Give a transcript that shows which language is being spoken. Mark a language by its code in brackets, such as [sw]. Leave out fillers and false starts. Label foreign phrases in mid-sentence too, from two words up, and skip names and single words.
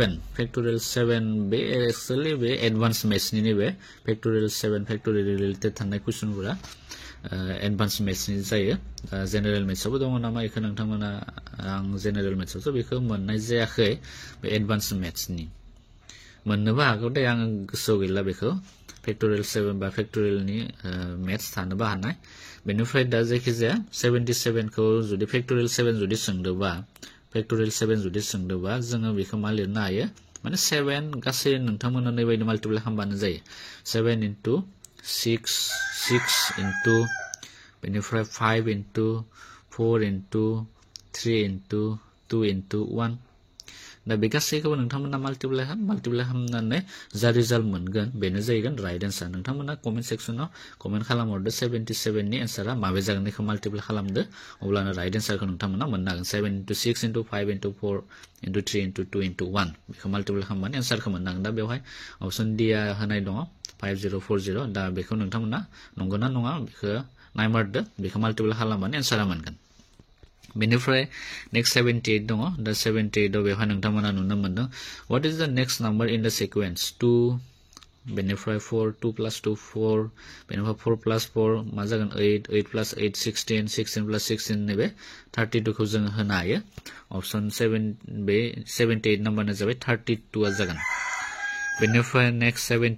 [brx] 7 बे एक्चुअली बे एडभान्स मेथ्सनि नैबे [en] factorial 7 factorial related [brx] थानाय कुइसनफोरा [en] advance mathsni [brx] जायो [en] general mathsaobo [brx] दङ नामा बेखौ नोंथांमोना आं [en] general mathsaoso [brx] बेखौ मोननाय जायाखै बे [en] advance mathsni [brx] मोननोबो हागौ दे आं गोसोआव गैला बेखौ फैक्टोरियल 7 बा फैक्टोरियलनि मेथ्स थानोबो हानाय बेनिफ्राय दा जायखिजाया 77 खौ जुदि फैक्टोरियल 7 जुदि सोंदोबा जोङो बेखौ मा लिरनो हायो माने 7 गासै नोंथांमोना नैबायदि माल्टिप्लाइ खालामबानो जायो [en] 7 into 6 into [brx] बेनिफ्राय [en] 5 into 4 into 3 into 2 into 1 [brx] दा बे गासैखौबो नोंथांमोना माल्टिप्लाइ खालामनानै जा रिजाल्ट मोनगोन बेनो जाहैगोन [en] right answer [brx] नोंथांमोना [en] comment sectionao [brx] कमेन्ट खालामहरदो 77 नि एन्सारा माबे जागोन बेखौ माल्टिप्लाइ खालामदो अब्लानो [en] right answerkhou [brx] नोंथांमोना मोननो हागोन [en] 7 into 6 into 5 into 4 into 3 into 2 into 1 [brx] बेखौ माल्टिप्लाइ खालामबानो एन्सारखौ मोननो हागोन दा बेवहाय [en] option D [brx] आ होनाय दङ 5040 दा बेखौ नोंथांमोना नंगौना नङा बेखौ नायमारदो बेखौ माल्टिप्लाइ खालामबानो एन्सारा मोनगोन बेनिफ्राय नेक्स्ट 78 दङ दा 78 आव बेवहाय नोंथांमोना नुनो मोनदों [en] what is the next number in the sequence 2 [brx] बेनिफ्राय 4 [en] 2 plus 2 4 [brx] बेनिफ्राय [en] 4 plus 4 [brx] मा जागोन 8 [en] 8 plus 8 16 16 plus 16 [brx] नैबे 32 खौ जों होनो हायो ऑप्शन 7 बे 78 नम्बरना जाबाय 32 आ जागोन बेनिफ्राय नेक्स्ट